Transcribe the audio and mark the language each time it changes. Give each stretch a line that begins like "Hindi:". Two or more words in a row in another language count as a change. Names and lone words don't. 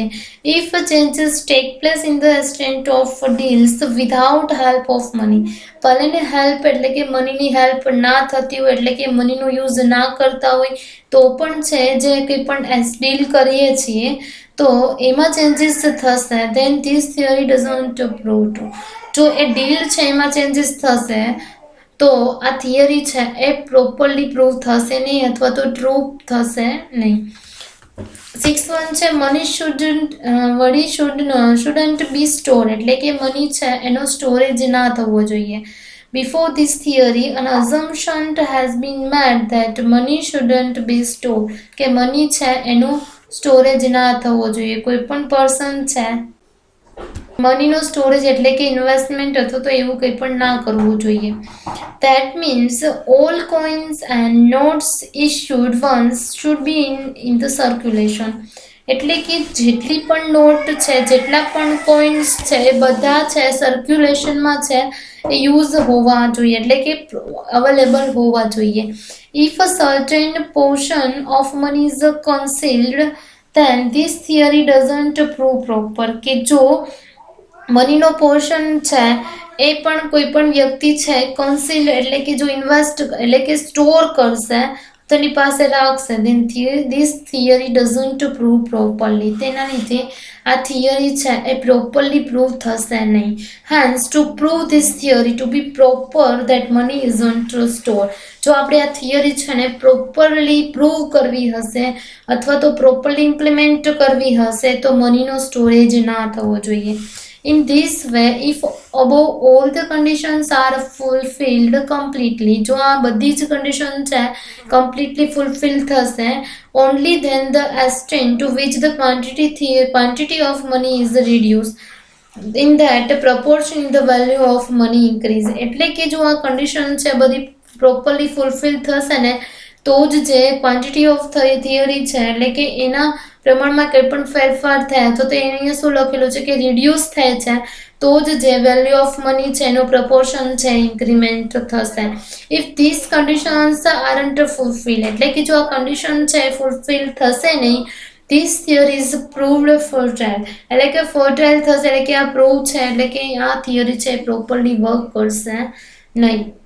English: if changes take place in the extent of deals without help of money,
Gujarati: ભલે ને હેલ્પ એટલે કે મનીની હેલ્પ ના થતી હોય એટલે કે મનીનો યુઝ ના કરતા હોય તો પણ છે જે કંઈ પણ ડીલ કરીએ છીએ તો એમાં ચેન્જીસ થશે
English: then this theory doesn't prove true.
Gujarati: જો એ ડીલ છે એમાં ચેન્જીસ થશે તો આ થિયરી છે એ પ્રોપરલી પ્રૂવ થશે નહીં અથવા તો ટ્રુ થશે નહીં. 6 છે
English: money shouldn't be store
Gujarati: એટલે કે મની છે એનો સ્ટોરેજ ના થવો જોઈએ.
English: Before this theory, an assumption has been made that money shouldn't be stored,
Gujarati: કે મની છે એનો સ્ટોરેજ ના થવો જોઈએ. કોઈ પણ પર્સન છે મનીનો સ્ટોરેજ એટલે કે ઇન્વેસ્ટમેન્ટ અથવા તો એવું કંઈ પણ ના કરવું જોઈએ.
English: That means all coins and notes issued once should be in the circulation.
Gujarati: એટલે કે જેટલી પણ નોટ છે જેટલા પણ કોઈન્સ છે એ બધા છે સર્ક્યુલેશનમાં છે એ યુઝ હોવા જોઈએ એટલે કે અવેલેબલ હોવા જોઈએ.
English: If a certain portion of money is concealed then this theory doesn't prove proper,
Gujarati: કે જો મનીનો પોર્શન છે એ પણ કોઈ પણ વ્યક્તિ છે કન્સીલ એટલે કે જો ઇન્વેસ્ટ એટલે કે સ્ટોર કરશે તેની પાસે રાખશે
English: then this theory doesn't prove properly.
Gujarati: તેના લીધે આ થિયરી છે એ પ્રોપરલી પ્રૂવ થશે નહીં.
English: hence to prove this theory to be proper that money isn't stored,
Gujarati: જો આપણે આ થિયરી છે ને પ્રોપરલી પ્રૂવ કરવી હશે અથવા તો પ્રોપરલી ઇમ્પ્લિમેન્ટ કરવી હશે તો મનીનો સ્ટોરેજ ના થવો જોઈએ.
English: In this way, if above all the conditions are fulfilled completely,
Gujarati: જો આ બધી જ condition છે completely fulfill થશે,
English: only then the extent to which the quantity of money is reduced, in that proportion in the value of money increase.
Gujarati: એટલે કે જો આ condition છે બધી
English: properly fulfill
Gujarati: થશે ને તો જ જે
English: quantity of theory
Gujarati: છે એટલે કે એના પ્રમાણમાં કંઈ પણ ફેરફાર થાય તો અહીંયા શું લખેલું છે કે રિડ્યુસ થાય છે તો જ જે
English: value of money
Gujarati: છે એનો પ્રપોર્શન છે ઇન્ક્રીમેન્ટ થશે.
English: if this conditions aren't fulfil
Gujarati: એટલે કે જો આ કન્ડિશન છે ફુલફિલ થશે નહીં
English: this theory is proved fertile
Gujarati: એટલે કે ફર્ટાઇલ થશે એટલે કે આ પ્રૂવ છે એટલે કે આ થિયરી છે
English: properly work
Gujarati: કરશે નહીં.